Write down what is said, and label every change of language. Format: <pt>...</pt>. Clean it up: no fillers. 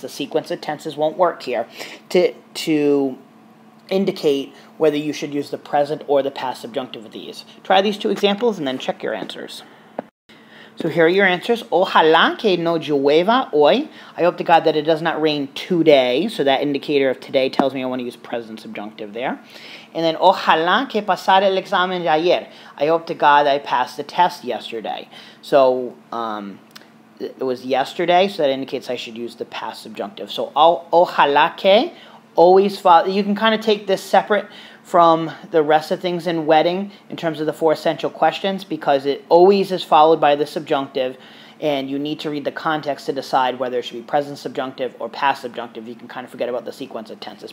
<en>The sequence of tenses won't work here to indicate whether you should use the present or the past subjunctive of these. Try these 2 examples and then check your answers. So here are your answers.</en> <es>Ojalá que no llueva hoy.</es> <en>I hope to God that it does not rain today. So that indicator of today tells me I want to use present subjunctive there. And then</en> <es>ojalá que pasara el examen de ayer.</es> <en>I hope to God that I passed the test yesterday. So it was yesterday, so that indicates I should use the past subjunctive. So ojalá que, always follow. You can kind of take this separate from the rest of things in wedding in terms of the 4 essential questions, because it always is followed by the subjunctive, and you need to read the context to decide whether it should be present subjunctive or past subjunctive. You can kind of forget about the sequence of tenses.</en>